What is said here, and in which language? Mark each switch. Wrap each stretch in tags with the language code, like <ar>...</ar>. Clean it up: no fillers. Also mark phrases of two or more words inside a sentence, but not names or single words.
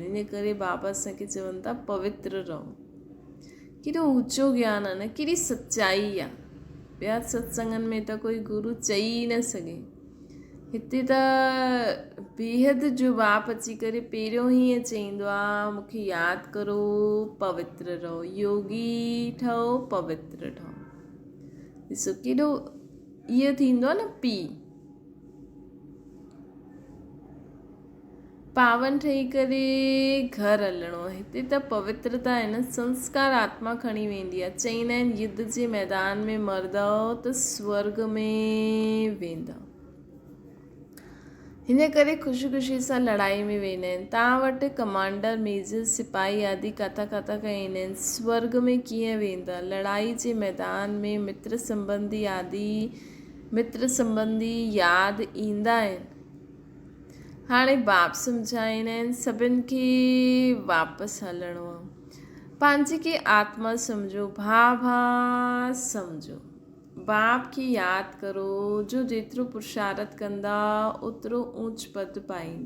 <sd>इन करे बाबा असांखे चवनि था पवित्र रहो। केॾो ऊचो ज्ञान आहे न, केॾी सच्चाई आहे। ॿिया सत्संगनि में त कोई गुरु चई न सघे, हिते त बेहद जो बाप अची करे पहिरियों ई ईअं चईंदो आहे मूंखे यादि करो, पवित्र रहो, योगी ठहो, पवित्र ठहो। ॾिसो केॾो इहो थींदो आहे न, पावन ठही करे घर हलणो आहे। हिते त पवित्रता आहे न, संस्कार आत्मा खणी वेंदी आहे। चईंदा आहिनि युद्ध जे मैदान में मरदव त स्वर्ग में वेंदव। हिन करे ख़ुशी सां लड़ाई में वेंदा आहिनि। तव्हां वटि कमांडर, मेजर, सिपाही आदि काथा ईंदा आहिनि, स्वर्ग में कीअं वेंदा? लड़ाई जे मैदान में मित्र संबंधी यादि ईंदा आहिनि। हाणे बाप सम्झाईंदा आहिनि सभिनि खे वापसि हलणो आहे। पंहिंजे खे आत्मा सम्झो, भाउ सम्झो, बाप खे यादि करो। जो जेतिरो पुरुषार्थ कंदा ओतिरो ऊच पद पाईंदा।</sd>